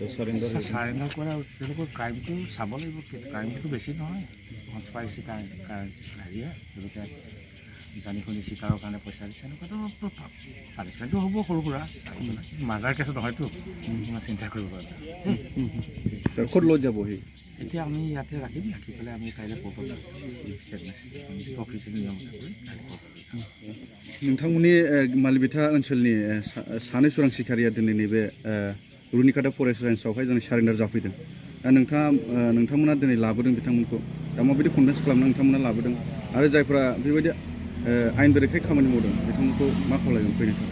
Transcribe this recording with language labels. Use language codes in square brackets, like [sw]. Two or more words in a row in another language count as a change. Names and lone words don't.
[as] চাৰেণ্ডাৰ কৰা তেওঁলোকৰ ক্ৰাইমটো চাব লাগিব, ক্ৰাইমটো বেছি নহয়, কনস্পাইৰেচি হেৰিয়ে তেওঁলোকে জানি শুনি চিকাৰৰ কাৰণে পইচা দিছে এনেকুৱাতো পানিছমেণ্টটো হ'ব সৰু সুৰা, [en] murder case [as] নহয়তো, ইমান চিন্তা কৰিব পাৰে। ক'ত লৈ যাব সি? এতিয়া আমি ইয়াতে ৰাখি পেলাই আমি কাইলৈ কোৰ্টত অফিচিয়েল নিয়ম কৰি [brx] नोंथांमोननि मालिबिथा ओनसोलनि सानै चोरां सिखारिया दिनै नैबे रुनिकाटा [en] forest range [brx] जों सारेन्डार जाफैदों। दा नोंथांमोना दिनै लाबोदों बिथांमोनखौ, दा माबायदि कन्भिन्स खालामना नोंथांमोना लाबोदों आरो जायफ्रा बेबायदि आयेन बेरेखायै खामानि मावदों बिथांमोनखौ मा खावलायगोन फैनो थाखाय?